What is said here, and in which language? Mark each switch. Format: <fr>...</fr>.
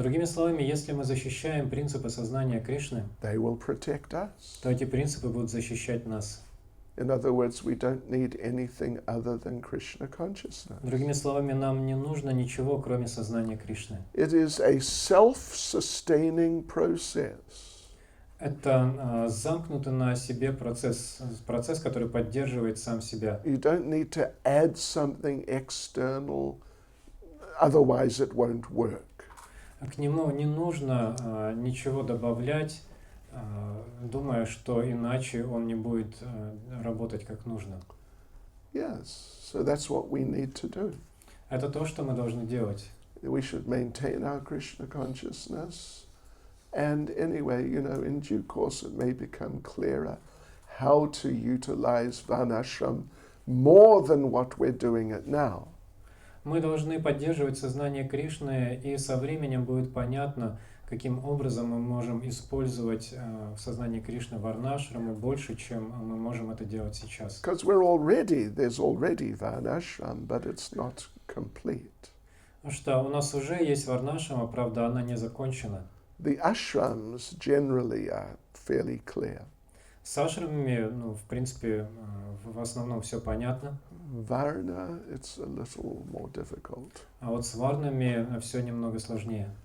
<ru>Другими словами, если мы защищаем принципы сознания Кришны,</ru> <en>they will protect us.</en> <ru>то эти принципы будут защищать нас.</ru> <en>In other words, we don't need anything other than Krishna consciousness.</en> <ru>Другими словами, нам не нужно ничего, кроме сознания Кришны.</ru> <en>It is a self-sustaining process.</en> <ru>Это замкнутый на себе процесс, который поддерживает сам себя.</ru> <en>You don't need to add something external, otherwise it won't work.</en> <ru>К нему не нужно ничего добавлять, думая, что иначе он не будет работать как нужно.</ru> <en>Yes, so that's what we need to do.</en> <ru>Это то, что мы должны делать.</ru> <en>We should maintain our Krishna consciousness. And anyway, in due course it may become clearer how to utilize Varnashram more than what we're doing it now.</en> <ru>Мы должны поддерживать сознание Кришны, и со временем будет понятно, каким образом мы можем использовать сознание Кришны Варнашраму больше, чем мы можем это делать сейчас.</ru> <en>Because there's already Varnashram, but it's not complete.</en> <ru>Потому что у нас уже есть Варнашрама, правда, она не закончена.</ru> <en>The ashrams generally are fairly clear.</en> <ru>С ашрамами, в принципе, в основном все понятно.</ru> <en>Varna, it's a little more difficult.</en> <ru>А вот с варнами все немного сложнее.</ru>